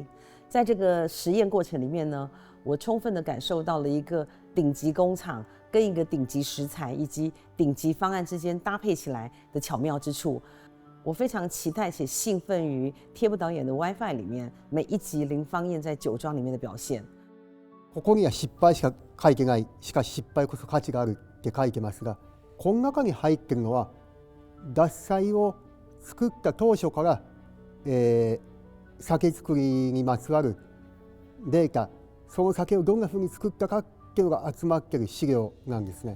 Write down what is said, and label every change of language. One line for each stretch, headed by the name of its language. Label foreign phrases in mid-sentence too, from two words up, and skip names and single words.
Chinese: 在这个实验过程里面呢，我充分的感受到了一个顶级工厂跟一个顶级食材以及顶级方案之间搭配起来的巧妙之处。我非常期待且兴奋于贴布导演的 WiFi 里面每一集零方宴在酒庄里面的表现。
Japanese: ここには失敗しか書いてない、しかし失敗こそ価値があるって書いてますが、この中に入ってるのは獺祭を作った当初から、酒造りにまつわるデータ、その酒をどんなふうに作ったかっていうのが集まってる資料なんですね。